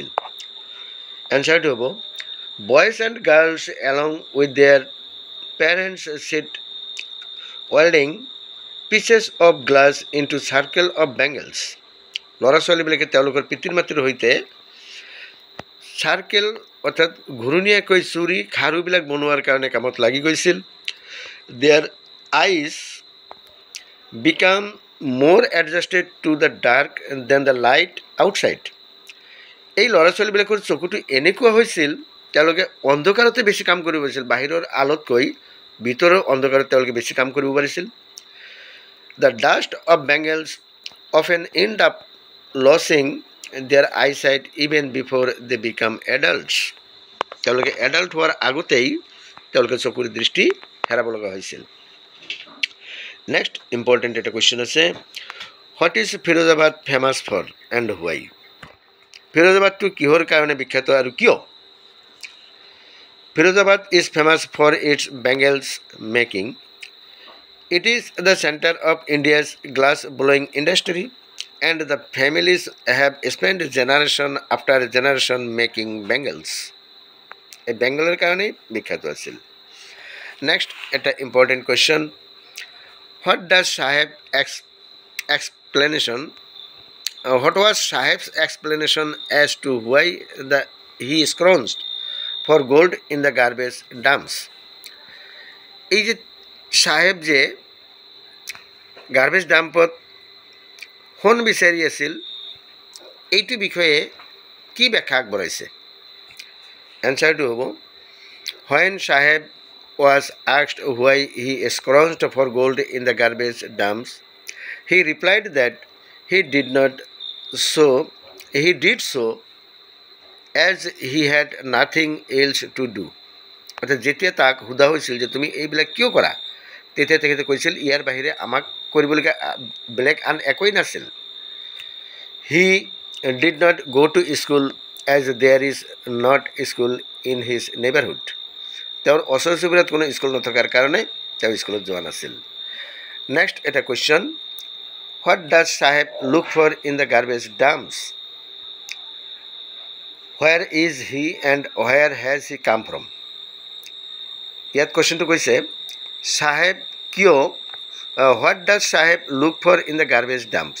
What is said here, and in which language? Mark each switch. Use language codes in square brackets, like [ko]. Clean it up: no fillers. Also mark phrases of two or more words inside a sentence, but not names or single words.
[as] এনচাৰটো হ'ব, [en] boys and girls along with their parents sit welding pieces of glass into circle of bangles. [as] ল'ৰা ছোৱালীবিলাকে তেওঁলোকৰ পিতৃ মাতৃৰ সৈতে চাৰ্কেল অৰ্থাৎ ঘূৰণীয়াকৈ চুৰি খাৰুবিলাক বনোৱাৰ কাৰণে কামত লাগি গৈছিল। [en] their eyes become more adjusted to the dark than the light outside. [as] এই ল'ৰা ছোৱালীবিলাকৰ চকুটো এনেকুৱা হৈছিল তেওঁলোকে অন্ধকাৰতে বেছি কাম কৰিব পাৰিছিল, বাহিৰৰ আলোতকৈ ভিতৰৰ অন্ধকাৰত তেওঁলোকে বেছি কাম কৰিব পাৰিছিল। [en] The dust of Bengals often end up losing their eyesight even before they become adults. [as] তেওঁলোকে এডাল্ট হোৱাৰ আগতেই তেওঁলোকে চকুৰ দৃষ্টি হেৰাব লগা হৈছিল। [en] next important এটা কুৱেশ্যন আছে, what is Firozabad famous for and why. [as] ফিৰোজাবাদটো কিহৰ কাৰণে বিখ্যাত আৰু কিয়। [en] Firozabad is famous for its bangles making. it is the centre of India's glass blowing industry and the families have spend generation after generation making bangles. [as] এই বেংগলৰ কাৰণেই বিখ্যাত আছিল। নেক্সট এটা ইম্পৰ্টেণ্ট কুৱেশ্যন, [en] what was Saheb's explanation as to why he scrounged for gold in the garbage dumps? [as] এই যে সাহেব যে [en] garbage dumpত [as] সোণ বিচাৰি আছিল এইটো বিষয়ে কি ব্যাখ্যা আগবঢ়াইছে। এনচাৰটো হ'ব, [en] when Saheb was asked why he scrounged for gold in the garbage dumps, he replied that he did so as he had nothing else to do. [as] অৰ্থাৎ যেতিয়া তাক সোধা হৈছিল যে তুমি এইবিলাক কিয় কৰা, তেতিয়া তেখেতে কৈছিল ইয়াৰ বাহিৰে আমাক কৰিবলগীয়া বেলেগ আন একোৱেই নাছিল। [en] He did not go to school as there is not school in his neighborhood. [as] তেওঁৰ ওচৰ চুবুৰীয়াত কোনো স্কুল নথকাৰ কাৰণে তেওঁ স্কুলত যোৱা নাছিল। [en] নেক্সট এটা কুৱেশ্যন, what does Saheb look for in the garbage dumps. where is he and where has he come from. [as] ইয়াত কুৱেশ্যনটো কৈছে, চাহেব কিয়, [en] what does Saheb look for in the garbage dumps.